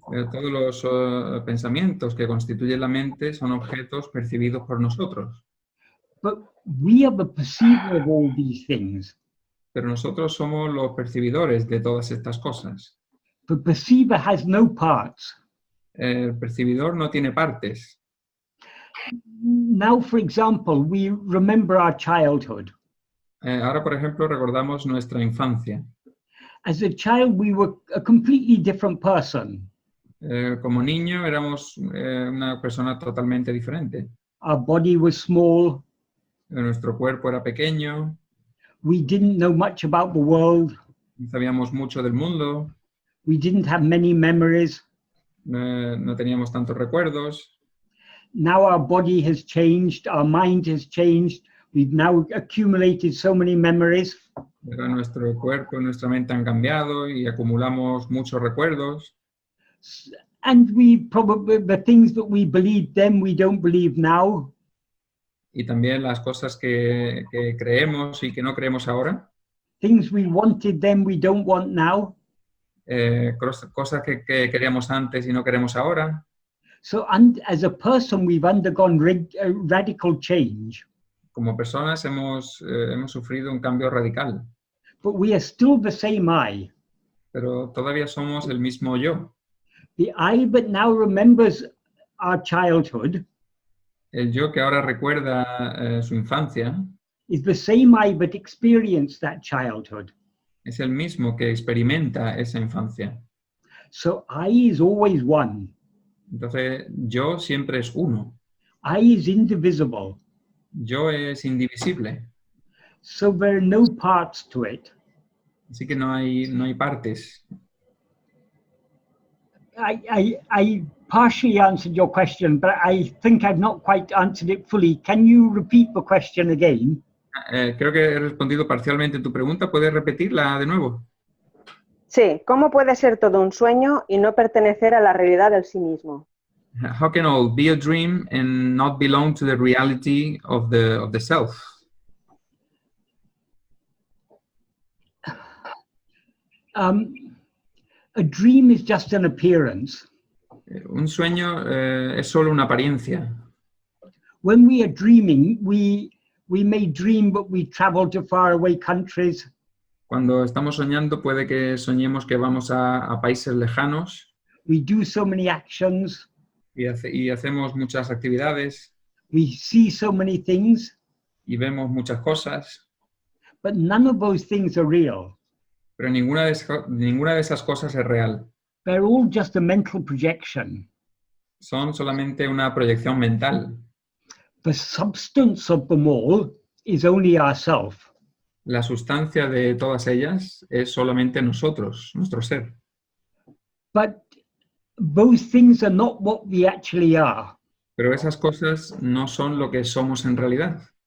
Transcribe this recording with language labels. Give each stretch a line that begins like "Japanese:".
Spanish: Todos los pensamientos que constituyen la mente son objetos percibidos por nosotros.
English: But we are the perceiver of all these things.
Spanish: Pero nosotros somos los percibidores de todas estas cosas.
English: The perceiver has no parts.
Spanish: El percibidor no tiene partes.
English: Now, for example, we remember our childhood.
Spanish: Ahora, por ejemplo, recordamos nuestra infancia.
English: As a child, we were a completely different person.
Spanish: Como niño éramos una persona totalmente diferente.
English: Our body was small.
Spanish: Nuestro cuerpo era pequeño.
English: We didn't know much about the world.
Spanish: No sabíamos mucho del mundo.
English: We didn't have many memories.
Spanish: No teníamos tantos recuerdos.
English: Now our body has changed, our mind has changed. We've now accumulated so many memories.
Spanish: Pero nuestro cuerpo y nuestra mente han cambiado y acumulamos muchos recuerdos.
English: And we probably, the things that we believed then, we don't believe now.
Spanish: Y también las cosas que creemos y que no creemos ahora.
English: Things we wanted then, we don't want now.
Spanish: Cosas que queríamos antes y no queremos ahora.
English: So as a person, we've undergone radical change.
Spanish: Como personas hemos sufrido un cambio radical.
English: But we are still the same I.
Spanish: Pero todavía somos el mismo yo.
English: The I that now remembers our childhood.
Spanish: El yo que ahora recuerda su infancia.
English: Is the same I that experienced that childhood.
Spanish: Es el mismo que experimenta esa infancia.
English: So I is always one.
Spanish: Entonces, yo siempre es uno.
English: I is indivisible.
Spanish: Yo es indivisible.
English: So there are no parts to it.
Spanish: Así que no hay partes.
English: I partially answered your question, but I think I've not quite answered it fully. Can you repeat the question again?
Spanish: Creo que he respondido parcialmente tu pregunta. ¿Puedes repetirla de nuevo? Sí, ¿cómo puede ser todo un sueño y no pertenecer a la realidad del sí mismo?
English: How can all be a dream and not belong to the reality of the self? A dream is just an appearance.
Spanish: Un sueño es solo una apariencia.
English: When we are dreaming, we may dream that we travel to faraway countries.
Spanish: Cuando estamos soñando, puede que soñemos que vamos a países lejanos.
English: We do so many actions.
Spanish: Y hacemos muchas actividades.
English: We see so many things.
Spanish: Y vemos muchas cosas.
English: But none of those things are real.
Spanish: Pero ninguna de esas cosas es real.
English: They're all just a mental projection.
Spanish: Son solamente una proyección mental.
English: The substance of them all is only ourself.
Spanish: La sustancia de todas ellas es solamente nosotros, nuestro ser.
English: But those things are not what we actually are.
Spanish: Pero esas cosas no son lo que somos en realidad.